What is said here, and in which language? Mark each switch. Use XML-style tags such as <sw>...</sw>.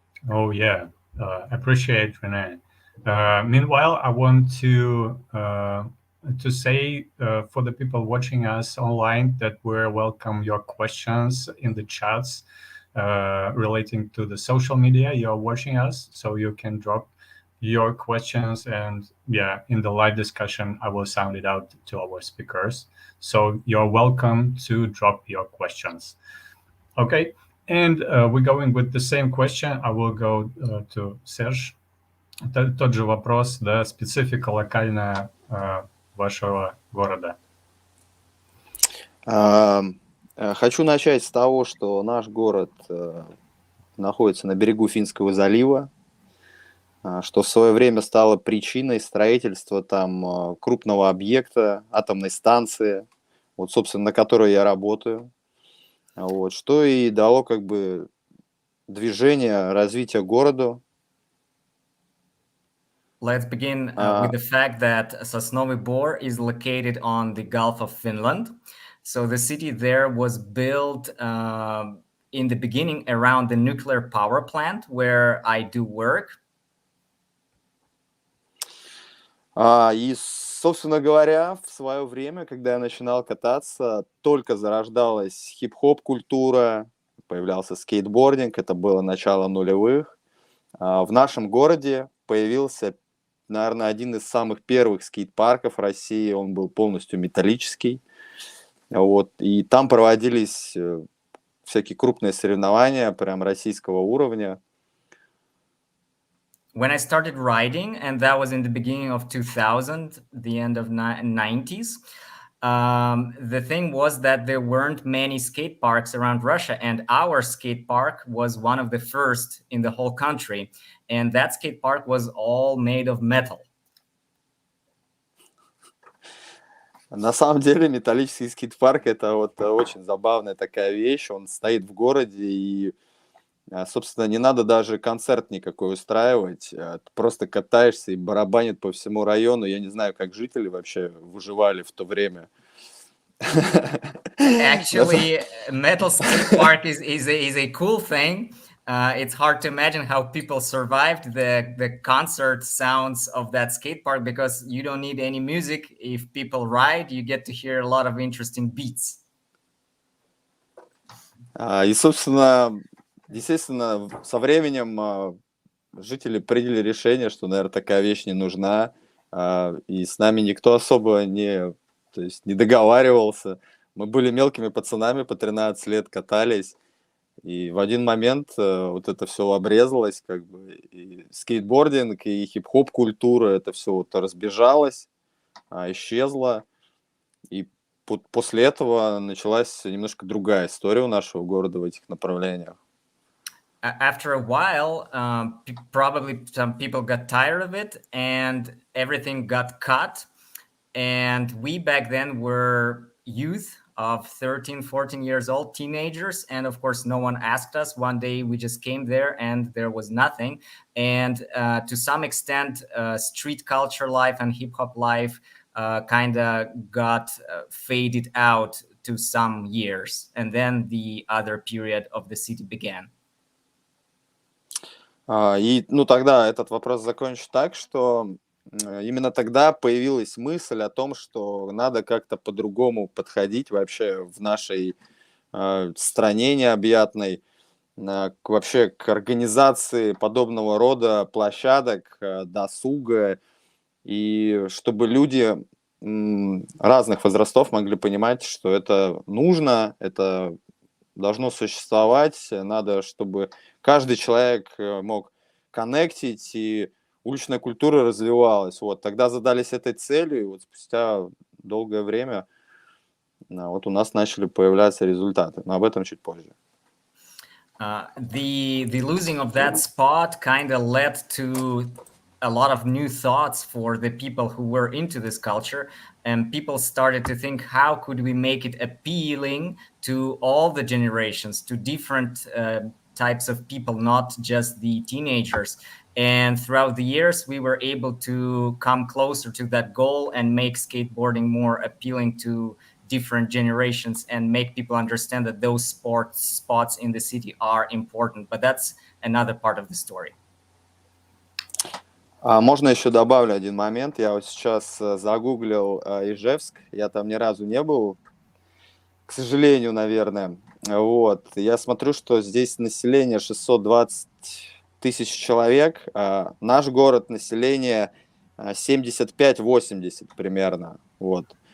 <en>Oh yeah, appreciate Renee. Meanwhile, I want to say for the people watching us online that we welcome your questions in the chats relating to the social media you're watching us, so you can drop your questions, and yeah, in the live discussion I will sound it out to our speakers. So you're welcome to drop your questions. Okay, and we're going with the same question. I will go to Serge.</en> <ru>Тот же вопрос, да, специфика локальная вашего города. Хочу начать с того, что наш город находится на берегу Финского залива, что в свое время стало причиной строительства там крупного объекта, атомной станции, вот, собственно, на которой я работаю. Вот, что и дало как бы движение, развитие городу.</ru> <en>Let's begin with the fact that Sosnovyy Bor is located on the Gulf of Finland. So the city there was built in the beginning around the nuclear power plant where I do work.</en> <ru>И, собственно говоря, в свое время, когда я начинал кататься, только зарождалась хип-хоп-культура, появлялся скейтбординг, это было начало нулевых. В нашем городе появился, наверное, один из самых первых скейт-парков России, он был полностью металлический. Вот, и там проводились всякие крупные соревнования, прям российского уровня.</ru> <en>When I started riding, and that was in the beginning of 2000, the end of 90s, the thing was that there weren't many skate parks around Russia, and our skate park was one of the first in the whole country. And that skate park was all made of metal.</en> <ru>На самом деле металлический скейт-парк — это вот очень забавная такая вещь. Он стоит в городе, и, собственно, не надо даже концерт никакой устраивать. Ты просто катаешься и барабанит по всему району. Я не знаю, как жители вообще выживали в то время.</ru> <en>Actually, metal skate park is a cool thing. It's hard to imagine how people survived the concert sounds of that skate park, because you don't need any music. If people ride, you get to hear a lot of interesting beats.</en> <ru>И, собственно, естественно, со временем жители приняли решение, что, наверное, такая вещь не нужна, и с нами никто особо не договаривался. Мы были мелкими пацанами, по 13 лет катались, и в один момент вот это все обрезалось, как бы, и скейтбординг, и хип-хоп культура, это все вот разбежалось, исчезло, и после этого началась немножко другая история у нашего города в этих направлениях.</ru> <en>After a while, probably some people got tired of it, and everything got cut. And we back then were youth of 13, 14 years old, teenagers. And of course, no one asked us. One day we just came there and there was nothing. And to some extent, street culture life and hip hop life kind of got faded out to some years. And then the other period of the city began.</en> <ru>И, тогда этот вопрос закончу так, что именно тогда появилась мысль о том, что надо как-то по-другому подходить вообще в нашей стране необъятной, вообще к организации подобного рода площадок, досуга, и чтобы люди разных возрастов могли понимать, что это нужно, это должно существовать, надо, чтобы каждый человек мог коннектить, и уличная культура развивалась. Вот, тогда задались этой целью, и вот спустя долгое время вот у нас начали появляться результаты. Но об этом чуть позже.</ru> <en>The losing of that spot kind of led to a lot of new thoughts for the people who were into this culture, and people started to think, how could we make it appealing to all the generations, to different types of people, not just the teenagers. And throughout the years, we were able to come closer to that goal and make skateboarding more appealing to different generations and make people understand that those sports spots in the city are important. But that's another part of the story.</en> <ru>Можно еще добавлю один момент. Я вот сейчас загуглил Ижевск. Я там ни разу не был, к сожалению, наверное. Вот. Я смотрю, что здесь население 620 тысяч человек. Наш город население 75-80 примерно. Вот.</ru>